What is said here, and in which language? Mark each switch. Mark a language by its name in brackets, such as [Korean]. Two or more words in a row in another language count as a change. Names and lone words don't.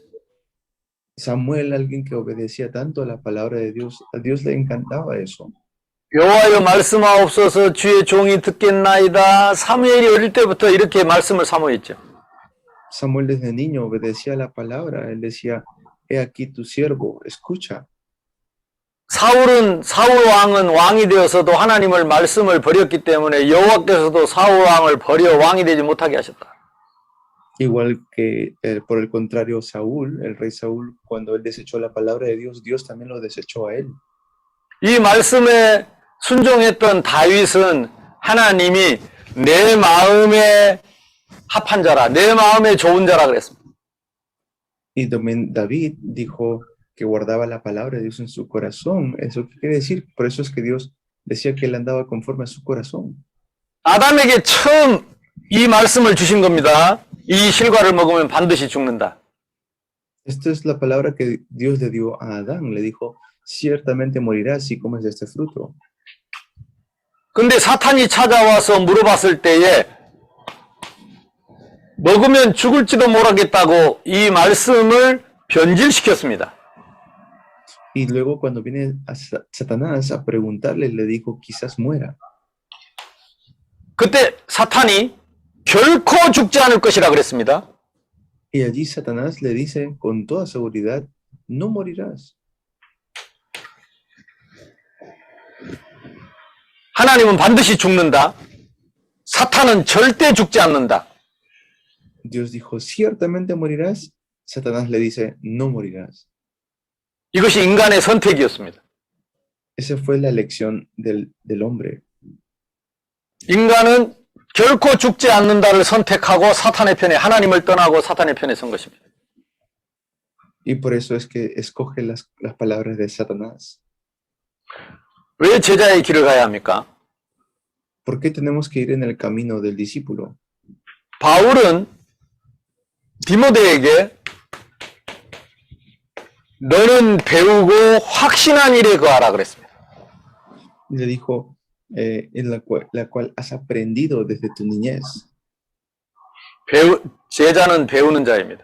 [Spanish] Samuel, alguien que obedecía tanto a la palabra de Dios, a Dios le encantaba eso. [Korean] 여호와여 말씀하옵소서 주의 종이 듣겠나이다. 사무엘이 어릴 때부터 이렇게 말씀을 사모했죠. [Spanish] Samuel desde niño obedecía a la palabra. Él decía, he aquí tu siervo, escucha. [Korean] 사울 왕은 왕이 되어서도 하나님을 말씀을 버렸기 때문에 여호와께서도 사울 왕을 버려 왕이 되지 못하게 하셨다. [Spanish] Igual que por el contrario Saúl, el rey Saúl, cuando él desechó la palabra de Dios, Dios también lo desechó a él. [Korean] 이 말씀에 순종했던 다윗은 하나님이 내 마음에 합한 자라, 내 마음에 좋은 자라 그랬습니다. [Spanish] Y también David dijo que guardaba la palabra de Dios en su corazón. ¿Eso qué quiere decir? Por eso es que Dios decía que él andaba conforme a su corazón. [Korean] 아담에게 처음 이 말씀을 주신 겁니다. 이 실과를 먹으면 반드시 죽는다. [Spanish] Esta es la palabra que Dios le dio a Adán. Le dijo, ciertamente morirás si comes de este fruto. [Korean] 근데 사탄이 찾아와서 물어봤을 때에 먹으면 죽을지도 모르겠다고 이 말씀을 변질시켰습니다. [Spanish] Y luego cuando viene a Satanás a preguntarle, le dijo, quizás muera. [Korean] 그때 사탄이 결코 죽지 않을 것이라 그랬습니다. [Spanish] Y allí Satanás le dice con toda seguridad, no morirás. [Korean] 하나님은 반드시 죽는다. 사탄은 절대 죽지 않는다. [Spanish] Dios dijo, ciertamente morirás. Satanás le dice, no morirás. [Korean] 이것이 인간의 선택이었습니다. [Spanish] Esa fue la elección del hombre. [Korean] 인간은 결코 죽지 않는다를 선택하고 사탄의 편에, 하나님을 떠나고 사탄의 편에 선 것입니다. [Spanish] Y por eso es que escoge las palabras de Satanás. [Korean] 왜 제자의 길을 가야 합니까? [Spanish] ¿Por qué tenemos que ir en el camino del discípulo? [Korean] 바울은 디모데에게 너는 배우고 확신한 일에 거하라 그랬습니다. [Spanish] Y le dijo, en la cual has aprendido desde tu niñez. [Korean] 제자는 배우는 자입니다.